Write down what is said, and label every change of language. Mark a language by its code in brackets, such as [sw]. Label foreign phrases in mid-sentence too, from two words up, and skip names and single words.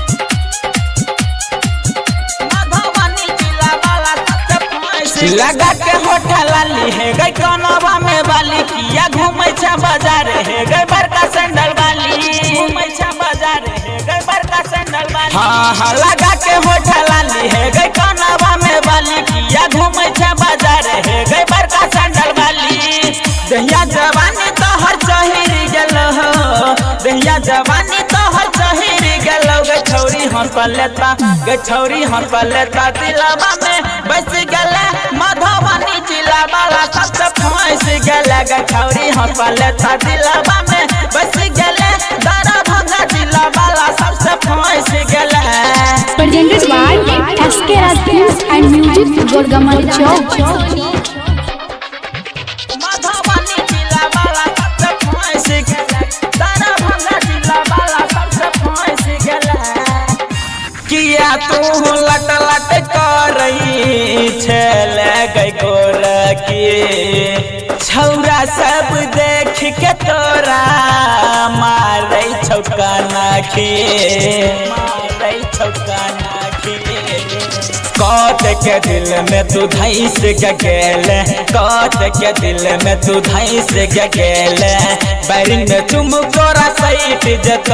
[mai] मधुबनी जिला वाला सबसे फेमस लगा के होठा लाली है गई कनवा में वाली किया घूमै छ बाजार है गई बड़का सैंडल वाली घूमै छ बाजार है गई बड़का सैंडल वाली हां लगा के होठा लाली है गई कनवा में वाली किया घूमै छ बाजार है गई बड़का सैंडल वाली दहिया जवानी तो हर चहिर गेल हो दहिया जवानी तो हर चहिर गेल गे छौरी हम पलेता गे छौरी हम पलेता दिलवा में बस गेल मधुबनी जिला वाला सबसे फेमस गेल गे छौरी हम पलेता दिलवा में बस गेल दरभंगा जिला वाला सबसे फेमस गेल [en] Presented by SK Music and Music Gorgamar Chowk. [mai] मधुबनी जिला वाला सबसे फेमस गेल दरभंगा जिला वाला सबसे फेमस गेल किया तू लट लट करई छले गई गोर की छौरा सब देख के तोरा मारै छौका नाखी मारै छौका नाखी कत के दिल में तू धैस गेल कत के दिल में तू धैस गेल बैरिंग में चुमुक तोरा सैट जतो